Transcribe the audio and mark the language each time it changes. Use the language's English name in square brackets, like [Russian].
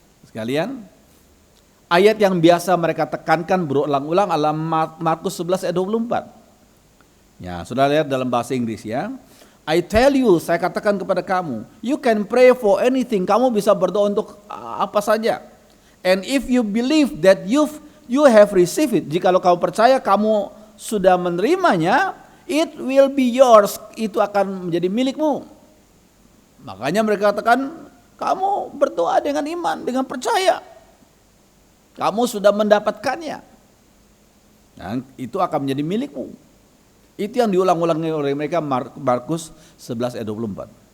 [Indonesian] Sekalian, ayat yang biasa mereka tekankan berulang-ulang adalah Markus 11 ayat 24. Ya, sudah lihat dalam bahasa Inggris ya. [English] I tell you, [Indonesian] saya katakan kepada kamu, [English] you can pray for anything. [Indonesian] Kamu bisa berdoa untuk apa saja. [English] And if you believe that you have received it, [Indonesian] jikalau kamu percaya kamu sudah menerimanya, [English] it will be yours. [Indonesian] Itu akan menjadi milikmu. Makanya mereka katakan, kamu berdoa dengan iman, dengan percaya. Kamu sudah mendapatkannya. Dan itu akan menjadi milikmu. Itu yang diulang-ulangi oleh mereka Markus 11 ayat 24.